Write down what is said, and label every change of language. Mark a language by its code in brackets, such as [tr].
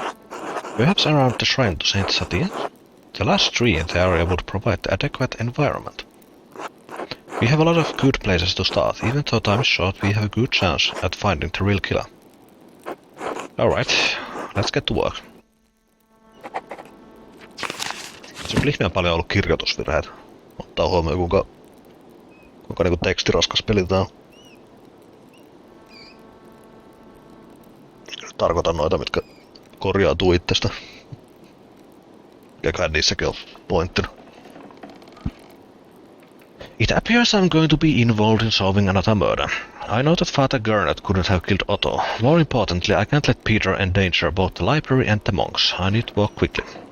[en] Perhaps around the shrine to Saint Satia? The last tree in the area would provide the adequate environment. We have a lot of good places to start. Even though time is short, we have a good chance at finding the real killer. Alright, let's get to work. [fi] Se on ihmeen paljon ollut kirjoitusvirheet. Ottaa huomioon kuinka niinku tekstiraskas peli tää on. Tarkoitan noita, mitkä korjautuu itsestä. Mikäköhän niissäkin on pointtina. [en] It appears I'm going to be involved in solving another murder. I know that Father Gernot couldn't have killed Otto. More importantly, I can't let Peter endanger both the library and the monks. I need to work quickly.